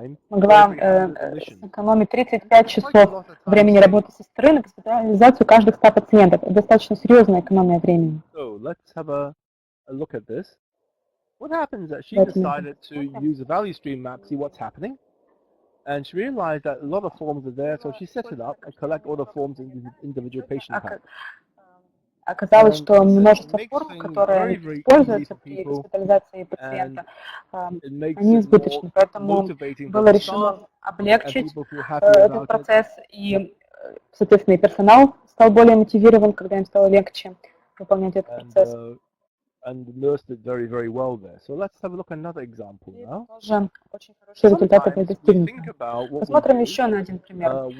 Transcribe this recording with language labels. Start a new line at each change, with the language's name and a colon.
Russian: Могла сэкономить 35 часов времени работы сестры на госпитализацию каждых 100 пациентов. Это достаточно серьезная экономия времени.
English: And she realized that a lot of forms are there, so she set it up and collect all the forms in individual patient type.
Russian: Оказалось, что множество форм, которые используются при госпитализации пациента, они избыточны, поэтому было решено облегчить этот процесс, и, соответственно, и персонал стал более мотивирован, когда им стало легче выполнять этот процесс.
English: And the nurse did very, very well there. So let's have a look at another example now.
Russian: Тоже очень хорошие результаты были достигнуты. Посмотрим еще на один пример.